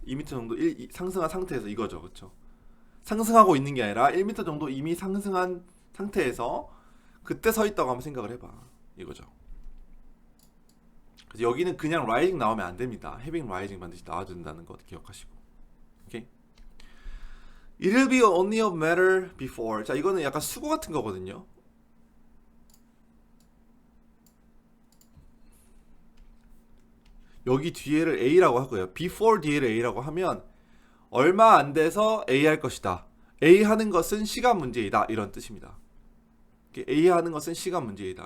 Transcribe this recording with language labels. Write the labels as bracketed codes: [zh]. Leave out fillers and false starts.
[ko] 2m 정도 상승한 상태에서 이거죠. 그렇죠? 상승하고 있는 게 아니라 1m 정도 이미 상승한 상태에서 그때 서 있다고 한번 생각을 해봐. 이거죠. 그래서 여기는 그냥 rising 나오면 안 됩니다. [en] having rising [ko] 반드시 나와야 된다는 것 기억하시고. 오케이? [en] It'll be only a matter before. [ko] 자, 이거는 약간 수고 같은 거거든요. 여기 뒤에를 A라고 하고요. before 뒤에를 A라고 하면 얼마 안 돼서 A 할 것이다. A 하는 것은 시간 문제이다. 이런 뜻입니다. A 하는 것은 시간 문제이다.